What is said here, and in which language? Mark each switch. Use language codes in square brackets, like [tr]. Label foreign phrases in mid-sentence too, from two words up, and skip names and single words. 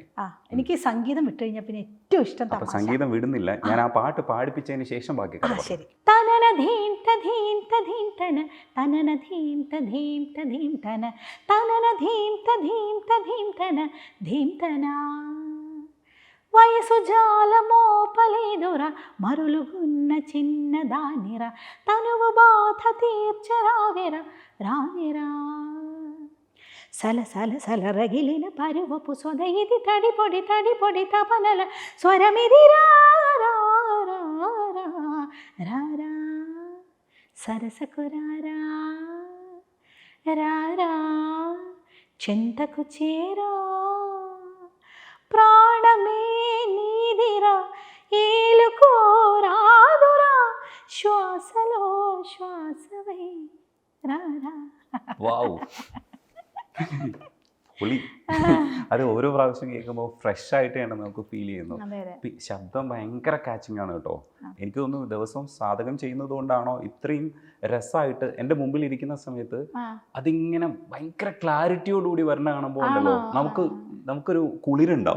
[ml] എനിക്ക് സംഗീതം വിട്ടു കഴിഞ്ഞാൽ പിന്നെ ഏറ്റവും ഇഷ്ടം തമാശ. സംഗീതം വിടുന്നില്ല, ഞാൻ ആ പാട്ട് പാടിപ്പിച്ചതിന് ശേഷം ബാക്കി ശരി. തനന ധീം തധീം തധീം തന തനന ധീം തധീം തധീം തന തനന ധീം തധീം തധീം തന ധീം തന [te] వయసు జాలమో పలేదుర మరులుగున్న చిన్నదానిర తనువు బాధ తీర్చరావిర రావిరా సల సల సల రగిలిన పరువపు సొద ఇది తడిపొడి తడిపొడి తపనల స్వరమిది రారా రారా సరసకు రారా రారా చింతకు చేరా ప్రాణమే నీదిరా ఏలుకోరాదురా శ్వాసలో శ్వాసవై రారా. [ml] വാവ്, പുളി. അത് ഓരോ പ്രാവശ്യം കേൾക്കുമ്പോൾ ഫ്രഷ് ആയിട്ടാണ് നമുക്ക് ഫീൽ ചെയ്യുന്നത്. ശബ്ദം ഭയങ്കര കാച്ചിങ് ആണ് കേട്ടോ. എനിക്ക് തോന്നുന്നു ദിവസവും സാധകം ചെയ്യുന്നത് കൊണ്ടാണോ ഇത്രയും രസമായിട്ട് എൻ്റെ മുമ്പിൽ ഇരിക്കുന്ന സമയത്ത് അതിങ്ങനെ ഭയങ്കര ക്ലാരിറ്റിയോടുകൂടി വരണ കാണുമ്പോൾ ഉണ്ടല്ലോ നമുക്കൊരു കുളിരുണ്ടാവും.